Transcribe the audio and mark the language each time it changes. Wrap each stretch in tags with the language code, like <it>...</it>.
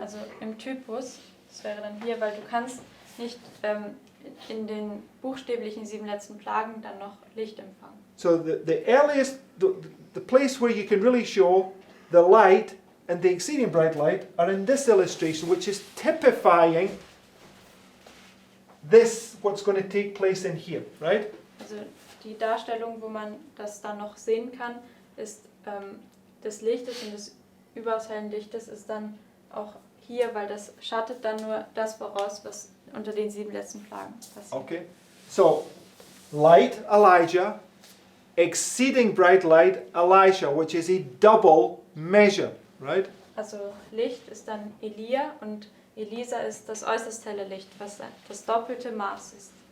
<de>Also im Typus, das wäre dann hier, weil du kannst nicht in den buchstäblichen 7 letzten Plagen dann noch Licht empfangen.</de> <en>So the earliest, the place where you can really show the light and the exceeding bright light are in this illustration, which is typifying this, what's going to take place in here, right?</en> <de>Also die Darstellung, wo man das dann noch sehen kann, ist des Lichtes und des überaus hellen Lichtes ist dann auch hier, weil das schattet dann nur das voraus, was unter den 7 letzten Plagen passiert.</de> <en>Okay. So, light, Elijah, exceeding bright light, Elisha, which is a double measure, right?</en> <de>Also Licht ist dann Elia und Elisa ist das äußerst helle Licht, was das doppelte Maß ist.</de>